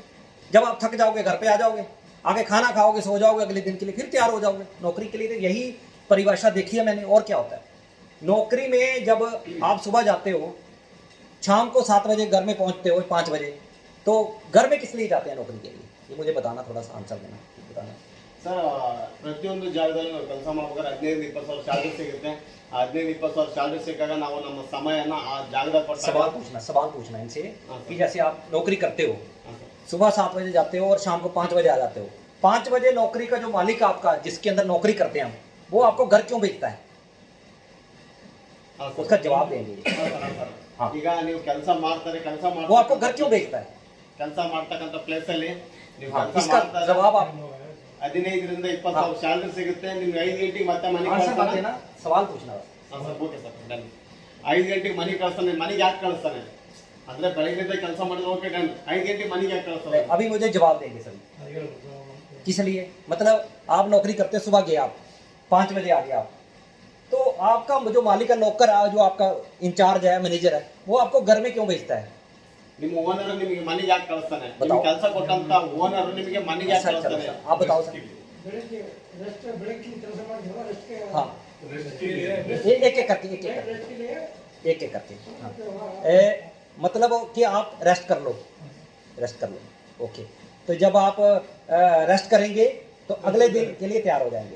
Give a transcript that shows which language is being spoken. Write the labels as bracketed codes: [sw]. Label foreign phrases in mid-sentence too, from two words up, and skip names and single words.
[hi] जब आप थक जाओगे घर पे आ जाओगे, आके खाना खाओगे, सो जाओगे, अगले दिन के लिए फिर तैयार हो जाओगे नौकरी के लिए। तो यही परिभाषा देखी है मैंने। और क्या होता है नौकरी में, जब आप सुबह जाते हो, शाम को 7 बजे घर में पहुंचते हो 5 बजे, तो घर में किस लिए जाते हैं नौकरी के लिए, ये मुझे बताना, थोड़ा सा आंसर देना बताना। [kn] ಸರ್, ಪ್ರತಿಯೊಂದು ಜಾಗದಲ್ಲಿ ನಾವು ಕೆಲಸ ಮಾಡ್ಬೇಕಾದ್ರೆ 15-20 ಸಾವಿರ ಸ್ಯಾಲ್ರಿ ಸಿಗುತ್ತೆ. ಆ 15-20 ಸಾವಿರ ಸ್ಯಾಲ್ರಿ ಸಿಕ್ಕಾಗ ನಾವು ನಮ್ಮ ಸಮಯನ ಆ ಜಾಗದಾಗ [hi] सवाल पूछना इनसे कि जैसे आप नौकरी करते हो, सुबह 7 बजे जाते हो और शाम को 5 बजे आ जाते हो, 5 बजे नौकरी का जो मालिक आपका जिसके अंदर नौकरी करते हैं हम, वो आपको घर क्यों भेजता है, उसका जवाब देंगे। हाँ, [kn] ಈಗ ನೀವು ಕೆಲಸ ಮಾಡ್ತಾರೆ, [hi] वो आपको घर क्यों भेजता है, [kn] ಕೆಲಸ ಮಾಡ್ತಕ್ಕಂಥ ಪ್ಲೇಸ್ ಅಲ್ಲಿ ನೀವು [hi] हाँ, [kn] ಕೆಲಸ [hi] इसका [kn] ಮಾಡ್ತಾರೆ, [hi] जवाब आप [kn] 15-20 ಸಾವಿರ ಸ್ಯಾಲ್ರಿ ಸಿಗುತ್ತೆ, ನಿಮ್ಗೆ 5 ಗಂಟೆಗೆ ಮತ್ತೆ ಮನೆಗೆ [hi] आंसर मत [kn] ಕಳಿಸ್ತಾನೆ. [hi] देना, सवाल पूछना बस। [kn] ಸರ್ ಓಕೆ ಸರ್ ಡನ್. 5 ಗಂಟೆಗೆ ಮನೆಗೆ ಕಳಿಸ್ತಾನೆ. ಮನೆಗೆ ಯಾಕೆ ಕಳಿಸ್ತಾನೆ ಅಂದ್ರೆ ಬೆಳಗ್ಗೆಯಿಂದ ಕೆಲಸ ಮಾಡಿದ್ರೆ [en] okay done. [kn] 5 ಗಂಟೆಗೆ ಮನೆಗೆ ಯಾಕೆ ಕಳಿಸ್ತಾನೆ? [hi] अभी मुझे जवाब देंगे सभी किस लिए। मतलब आप नौकरी करते, सुबह गए आप 5 बजे आ गए आप, तो आपका जो मालिक है, नौकर है, जो आपका इंचार्ज है, मैनेजर है, वो आपको घर में क्यों भेजता है। [kn] ನಿಮ್ಮ ಓನರ್ ನಿಮಗೆ ಮನೆಗೆ ಯಾಕೆ ಕಳಿಸ್ತಾನೆ? [hi] बताओ। [kn] ನಿಮಗೆ ಕೆಲಸ ಕೊಟ್ಟಂತ ಓನರ್ ನಿಮಗೆ ಮನೆಗೆ ಯಾಕೆ [hi] सर, चलो, [kn] ಕಳಿಸ್ತಾನೆ? [hi] सर, आप बताओ सर। हाँ, एक एक करके हाँ। मतलब कि आप रेस्ट कर लो, ओके। तो जब आप रेस्ट करेंगे तो अगले दिन के लिए तैयार हो जाएंगे।